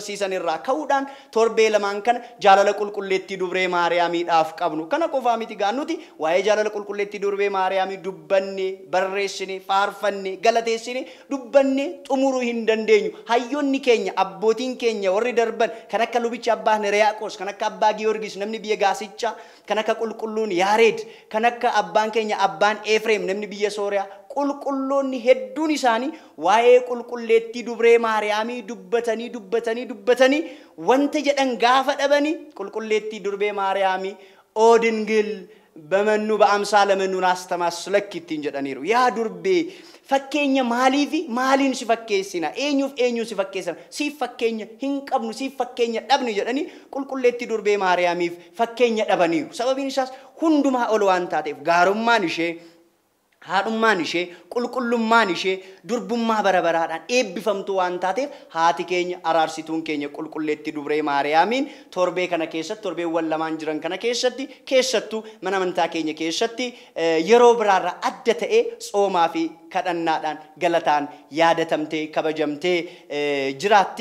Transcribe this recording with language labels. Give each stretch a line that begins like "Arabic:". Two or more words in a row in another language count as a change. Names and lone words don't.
Oromo: barsiisan irraa ka'uudhaan torbee lamaan kana jaalala qulqulleetti dubree Maariyaamiidhaaf qabnu kana qofaa miti gaannuti waa'ee jaalala qulqulleetti dubree Maariyaamii dubbanne barreessine faarfanne galateessine dubbanne xumuruu hin dandeenyu hayyoonni keenya abbootiin keenya warri darban kan akka lubicha abbaa Neriyaaqos kan akka abbaa Giyoorgis namni biyya Gaasichaa kan akka qulqulluun Yaareed kan akka abbaan keenya abbaan Efreem namni biyya Sooriyaa qulqulloonni hedduun isaanii waa'ee qulqulleetti dubree Maariyaamii dubbatanii wanta jedhan gaafa dhabanii qulqulleetti dubree Maariyaamii oodingil
Geez: በመኑ በአምሳለ መኑን አስተማስለክቲን
Oromo: jedhaniiru yaa durbee fakkeenya maaliifi maalin si fakkeessinaa eenyu si fakkeessinaa si fakkeenya hin qabnu si fakkeenya dhabnu jedhanii qulqulleetti durbee Maariyaamiif fakkeenya dhabaniiru sababiin isaas hunduma olwaantaatiif garummaan ishee haadhummaan ishee qulqullummaan ishee durbummaa barabaraadhaan eebbifamtu waan taateef haati keenya araarsituun keenya qulqulleetti dubree Maariyaamiin torbee kana keessatti torbeewwan lamaan jiran kana keessattuu mana amantaa keenya keessatti yeroo biraarraa adda ta'ee tsoomaa fi kadhannaadhaan galataan yaadatamtee kabajamtee jiraatti.